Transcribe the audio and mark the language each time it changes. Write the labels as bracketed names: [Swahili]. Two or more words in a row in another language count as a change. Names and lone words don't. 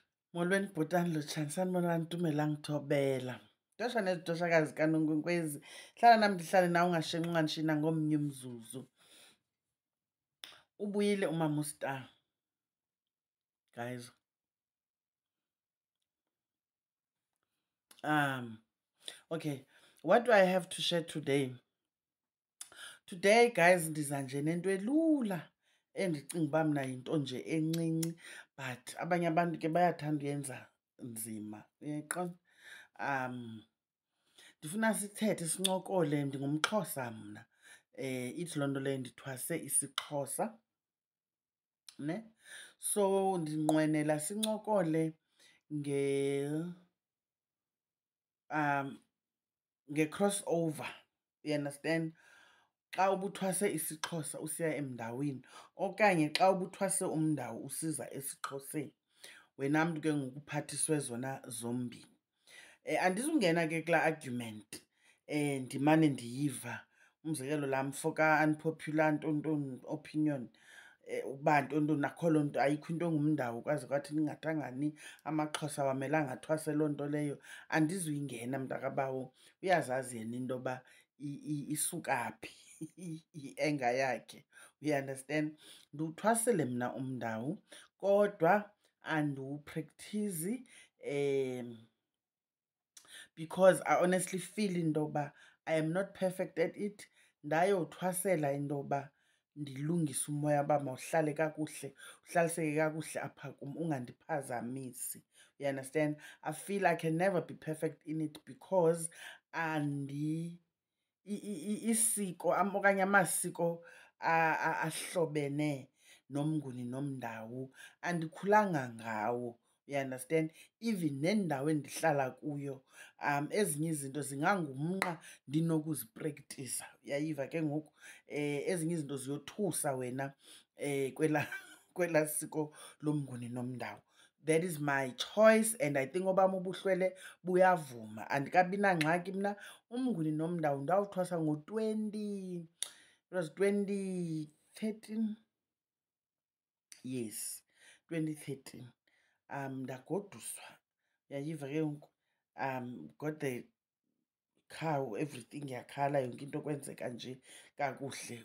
[Xhosa] Molweni bhotani lotshani, sanibonani Tumela ngithobela. Dosha nezidoshakazi kaNonkwenkwezi. Hlala nami ndihlale nawe ungashenxi unganishina ngomnye umzuzu. Ubuyile umama uStar. [English] Guys. Okay. What do I have to share today? Today, guys, [Xhosa] ndiza nje nento elula endicinga uba mna yinto nje encinci, but abanye abantu ke bayathanda uyenza nzima. Uyayiqonda? Ndifuna sithethe sincokole, ndingumXhosa mna. Ithi loo nto leyo ndithwase isiXhosa, ne? So ndinqwenela sincokole nge-crossover, [English] you understand? [Xhosa] Xa ubuthwase isiXhosa usiya emndawini, okanye xa ubuthwase umndawu usiza esiXhoseni, wena mntu ke ngoku uphathiswe zona zombini. Andizungena ke kulaa argument ndimane ndiyiva, umzekelo laa mfo ka-unpopular ntontoni opinion, uba ntontoni akho loo nto, ayikho into engumndawu kwaze kwathi ningathangani, amaXhosa wamelanga athwase loo nto leyo. Andizuyingena mntakabawo, uyazazi yena into yoba isuka phi i-enga yakhe, [English] you understand? [Xhosa] Ndiwuthwasile mna umndawu kodwa andiwuprekthizi because [English] I honestly feel [Xhosa] into yoba [English] I am not perfect at it. [Xhosa] Ndayowuthwasela into yoba ndilungise umoya uba mawuhlale kakuhle, uhlaliseke kakuhle apha kum, ungandiphazamisi. [English] You understand? I feel I can never be perfect in it because [Xhosa] isiko okanye amasiko ahlobene nomnguni nomndawu andikhulanga ngawo. [English] You understand? [Xhosa] Even nendawo endihlala kuyo, ezinye izinto zingangumnqa ndinokuziprektisa. Uyayiva ke ngoku? Ezinye izinto ziyothusa wena kwelaa siko lomnguni nomndawu. [English] That is my choice and I think [Xhosa] obam ubuhlwele buyavuma. Andikabi nangxaki mna. Umnguni nomndawu ndawuthwasa [English] it was 2013. Yes, 2013. [Xhosa] Ndagoduswa. Uyayiva ke ngoku? [English] Got the cow, everything [Xhosa] yakhala, yonke into kwenzeka nje kakuhle.